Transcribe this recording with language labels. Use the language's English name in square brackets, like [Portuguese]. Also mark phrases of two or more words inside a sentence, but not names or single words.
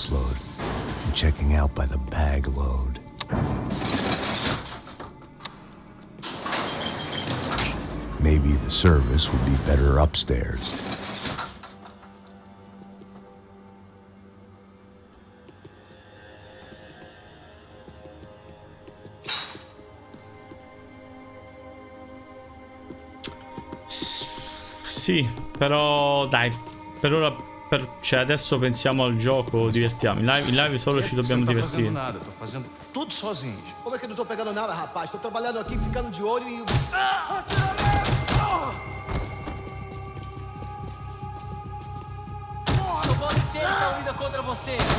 [English] Maybe the service would be better upstairs. [Italian] Sì, però dai, per ora, cioè adesso pensiamo al gioco, divertiamo. In live solo ci dobbiamo divertire. [Portuguese] Não tô fazendo nada, tô fazendo tudo sozinho. Como é que eu não tô pegando nada, rapaz? Tô trabalhando aqui, ficando de olho e... O bando inteiro está unido contra você.